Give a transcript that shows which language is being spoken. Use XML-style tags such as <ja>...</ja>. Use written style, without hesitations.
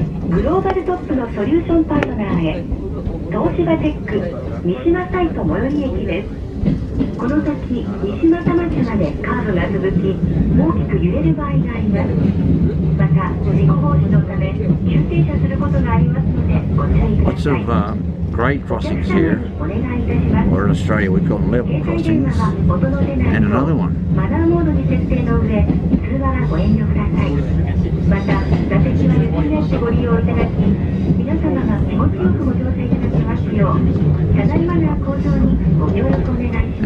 <ja>グローバルトップのソリューションパートナーへ東芝テック三島サイト最寄り駅です。この先三島田町までカーブが続き大きく揺れる場合があります。また事故防止のため急停車することがありますのでご注意ください。</ja> <en>Lots of grade crossings here, or in Australia we call them level crossings, and another one.</en> <ja>マナーモードに設定の上通話はご遠慮ください。また座席はゆっくりなってご利用いただき皆様が気持ちよくご乗車いただきますよう車内マナー向上にご協力お願いします。</ja>